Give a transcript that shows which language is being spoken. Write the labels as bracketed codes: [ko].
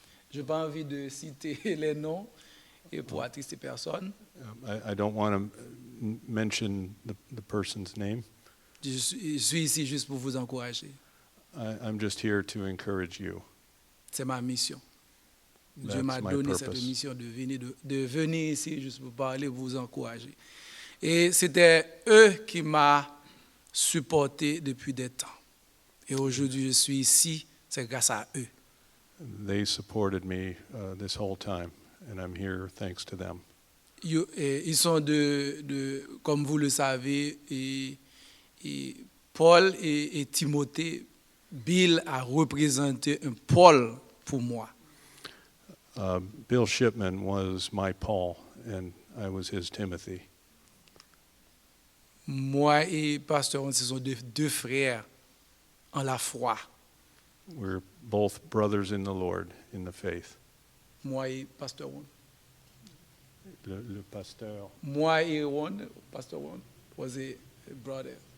[fr] Je n'ai pas envie de citer les noms et pour attrister personne. [en] I don't want to mention the person's name. [fr] Je suis ici juste pour vous encourager. [en] I'm just here to encourage you. [fr] C'est ma mission. Dieu [en] That's [fr] m'a [en] my [fr] donné [en] purpose. [fr] cette mission de venir ici juste pour parler, pour vous encourager. Et c'était eux qui m'ont supporté depuis des temps. Et aujourd'hui, je suis ici, c'est grâce à eux. [en] They supported me this whole time, and I'm here thanks to them. [fr] Ils sont comme vous le savez, et Paul et Timothée, Bill a représenté un Paul pour moi. [en] Bill Shipman was my Paul, and I was his Timothy. [fr] Moi et Pasteur Ron, ce sont deux frères en la foi. [en] We're both brothers in the Lord, in the faith. [fr] Moi et Pasteur Ron. Le pasteur. Moi et Ron, [en] Pastor Ron was a brother.